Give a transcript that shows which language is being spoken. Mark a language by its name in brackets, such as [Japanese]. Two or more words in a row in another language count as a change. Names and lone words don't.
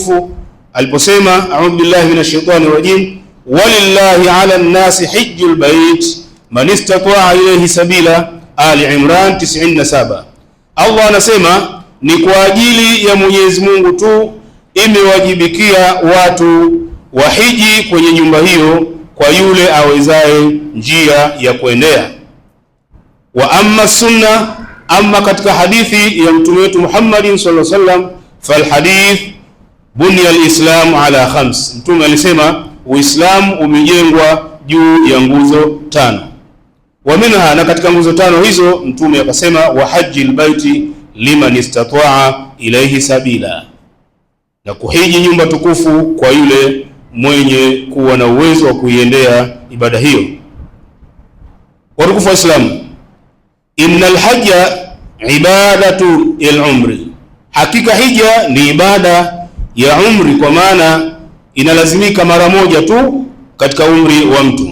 [Arabic] aliposema أعوذ بالله من الشيطان الرجيم، و لله على الناس حج البيت من استطاع إليه سبيلا, Ali Imran 97. [Swahili] Allah anasema ni kwa ajili ya Mwenyezi Mungu tu imewajibikia watu wahiji kwenye nyumba hiyo kwa yule awezaye njia ya kuendea. [Arabic] و أما سنة، أما [Swahili] katika hadithi ya mtume wetu Muhammad [Arabic] صلى الله عليه وسلم، فالحديث بني الإسلام على خمس, [Swahili] mtume alisema Uislamu umejengwa juu ya nguzo 5. [Arabic] و منها, [Swahili] na katika nguzo 5 hizo mtume akasema [Arabic] و حج البيت لمن استطاع إليه سبيلا, [Swahili] na kuhiji nyumba tukufu kwa yule mwenye kuwa na uwezo wa kuiendea ibada hiyo. Watukufu wa Islam, [Arabic] إن الحج عبادة العمر, [Swahili] hakika hija ni ibada ya umri, kwa maana inalazimika mara moja tu katika umri wa mtu.